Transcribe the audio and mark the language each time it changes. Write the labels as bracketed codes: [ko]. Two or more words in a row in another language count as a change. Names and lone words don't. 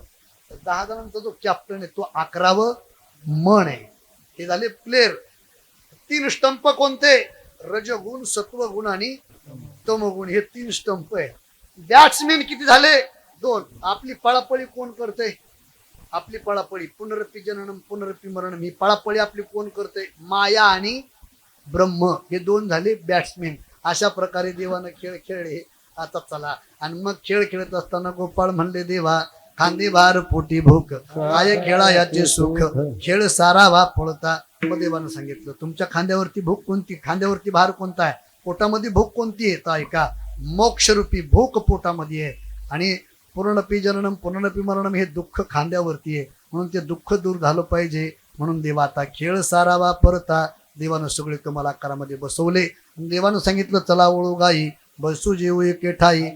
[mr] 10 जणांचा जो कॅप्टन आहे तो 11वं मन आहे. हे झाले प्लेयर. 3 स्टंप कोणते? रजगुण, सत्वगुण आणि तमगुण. हे 3 स्टंप आहे. बॅट्समॅन किती झाले? 2. आपली पळापळी कोण करते? आपली पळापळी [sa] पुनरपी जननम पुनरपी मरणम, [mr] ही पळापळी आपली कोण करते? माया आणि ब्रह्म. हे 2 झाले बॅट्समॅन. अशा प्रकारे देवानं खेळ खेळले. आता चला, आणि मग खेळ खेळत असताना गोपाळ म्हणले, देवा खांदे भार पोटी भूक, काय खेळा याचे सुख, खेळ सारावा पळता. मग देवानं सांगितलं, तुमच्या खांद्यावरती भूक कोणती? खांद्यावरती भार कोणता आहे? पोटामध्ये भूक कोणती आहे? तर ऐका, मोक्षरूपी भूक पोटामध्ये आहे. [sa] आणि पूर्णपी जननम पूर्णपी मरणम, [mr] हे दुःख खांद्यावरती आहे. म्हणून ते दुःख दूर झालं पाहिजे. म्हणून देवा आता खेळ सारावा परता. देवानं सगळे तुम्हाला आकारामध्ये बसवले. देवानं सांगितलं, चला ओळू गाई, बसू जेऊ एके ठाई.